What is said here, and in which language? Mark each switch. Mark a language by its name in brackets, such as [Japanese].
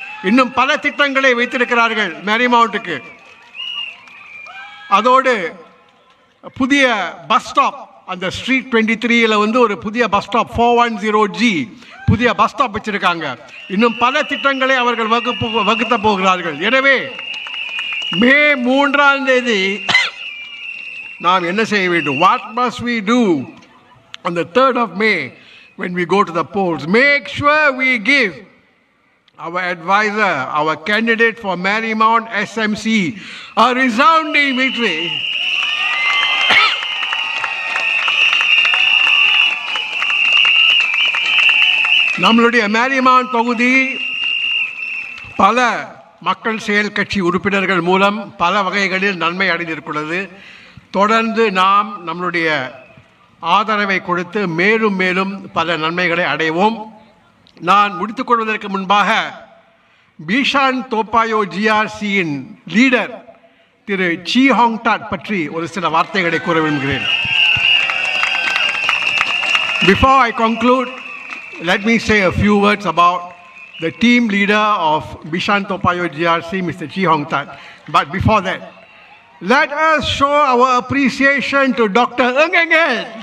[Tamil] இன்னும் பல திட்டங்களை வைத்திருக்கிறார்கள் மேரிமவுண்ட்டுக்கு. அதோடு புதிய பஸ் ஸ்டாப், அந்த ஸ்ட்ரீட் 23ல ஒரு புதிய பஸ் ஸ்டாப் 410G புதிய பஸ் ஸ்டாப் வச்சிருக்காங்க. இன்னும் பல திட்டங்களை அவர்கள் வகுத்த போகிறார்கள். எனவே மே 3ஆம் தேதி நாம் என்ன செய்ய வேண்டும்? [English] What must we do on the 3rd of May when we go to the polls? Make sure we give our advisor, our candidate for Marymount SMC, a resounding victory. [Tamil] நம்மளுடைய மேரிமவுண்ட் தொகுதி பல மக்கள் செயல் கட்சி உறுப்பினர்கள் மூலம் பல வகைகளில் நன்மை அடைந்திருக்கிறது. தொடர்ந்து நாம் நம்மளுடைய ஆதரவை கொடுத்து மேலும் மேலும் பல நன்மைகளை அடைவோம். நான் முடித்துக்கொள்வதற்கு முன்பாக பிஷான் தோப்பாயோ ஜிஆர்சியின் லீடர் திரு சி ஹாங்டாட் பற்றி ஒரு சில வார்த்தைகளை கூற விரும்புகிறேன். [English] Before I conclude, let me say a few words about the team leader of Bishan Topayo GRC, Mr. Chi Hong Tat. But before that, let us show our appreciation to Dr. Ng Eng Eng.